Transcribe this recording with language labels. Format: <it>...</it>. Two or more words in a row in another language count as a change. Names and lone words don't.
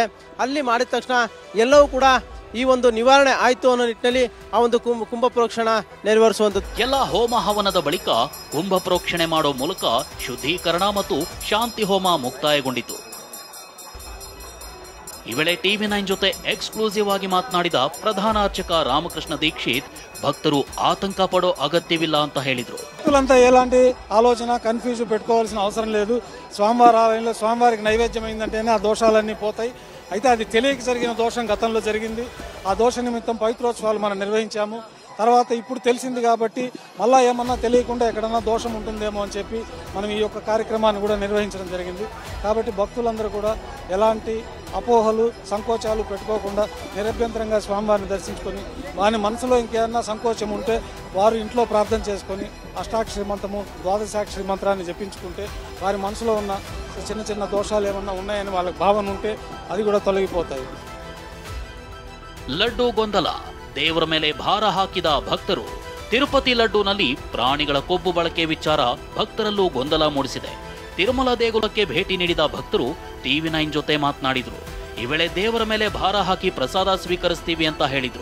<kn>ಅಲ್ಲಿ ಮಾಡಿದ ತಕ್ಷಣ ಎಲ್ಲವೂ ಕೂಡ ಈ ಒಂದು ನಿವಾರಣೆ ಆಯಿತು ಅನ್ನೋ ನಿಟ್ಟಿನಲ್ಲಿ ಆ ಒಂದು ಕುಂಭ ಪ್ರೋಕ್ಷಣ ನೆರವೇರಿಸುವಂಥದ್ದು. ಎಲ್ಲ ಹೋಮ ಹವನದ ಬಳಿಕ ಕುಂಭ ಪ್ರೋಕ್ಷಣೆ ಮಾಡೋ ಮೂಲಕ ಶುದ್ಧೀಕರಣ ಮತ್ತು ಶಾಂತಿ ಹೋಮ ಮುಕ್ತಾಯಗೊಂಡಿತು. ಈ ವೇಳೆ TV9 ಜೊತೆ ಎಕ್ಸ್ಕ್ಲೂಸಿವ್ ಆಗಿ ಮಾತನಾಡಿದ ಪ್ರಧಾನ ಅರ್ಚಕ రామకృష్ణ దీక్షిత్ భక్తులు ಆತಂಕ ಪಡೋ ಅಗತ್ಯವಿಲ್ಲ ಅಂತ ಹೇಳಿದ್ರು.</kn> <te>భక్తులంతా ఎలాంటి ఆలోచన కన్ఫ్యూజ్ పెట్టుకోవాల్సిన అవసరం లేదు. స్వామివారి ఆలయంలో స్వామివారికి నైవేద్యం అయిందంటేనే ఆ దోషాలన్నీ పోతాయి. అయితే అది తెలియక జరిగిన దోషం గతంలో జరిగింది. ఆ దోష నిమిత్తం పవిత్రోత్సవాలు మనం నిర్వహించాము. తర్వాత ఇప్పుడు తెలిసింది కాబట్టి మళ్ళా ఏమన్నా తెలియకుండా ఎక్కడన్నా దోషం ఉంటుందేమో అని చెప్పి మనం ఈ యొక్క కార్యక్రమాన్ని కూడా నిర్వహించడం జరిగింది. కాబట్టి భక్తులందరూ కూడా ఎలాంటి అపోహలు సంకోచాలు పెట్టుకోకుండా నిరభ్యంతరంగా స్వామివారిని దర్శించుకొని వారి మనసులో ఇంకేమన్నా సంకోచం ఉంటే వారు ఇంట్లో ప్రార్థన చేసుకొని అష్టాక్షరి మంత్రము ద్వాదశాక్షరి మంత్రాన్ని జపించుకుంటే వారి మనసులో ఉన్న చిన్న చిన్న దోషాలు ఏమన్నా ఉన్నాయని వాళ్ళకి భావన ఉంటే అది కూడా తొలగిపోతాయి.</te> <kn>ಲಡ್ಡು ಗೊಂದಲ, ದೇವರ ಮೇಲೆ ಭಾರ ಹಾಕಿದ ಭಕ್ತರು. ತಿರುಪತಿ ಲಡ್ಡುನಲ್ಲಿ ಪ್ರಾಣಿಗಳ ಕೊಬ್ಬು ಬಳಕೆ ವಿಚಾರ ಭಕ್ತರಲ್ಲೂ ಗೊಂದಲ ಮೂಡಿಸಿದೆ. ತಿರುಮಲ ದೇಗುಲಕ್ಕೆ ಭೇಟಿ ನೀಡಿದ ಭಕ್ತರು TV9 ಜೊತೆ ಮಾತನಾಡಿದ್ರು. ಈ ವೇಳೆ ದೇವರ ಮೇಲೆ ಭಾರ ಹಾಕಿ ಪ್ರಸಾದ ಸ್ವೀಕರಿಸ್ತೀವಿ ಅಂತ ಹೇಳಿದ್ರು.</kn>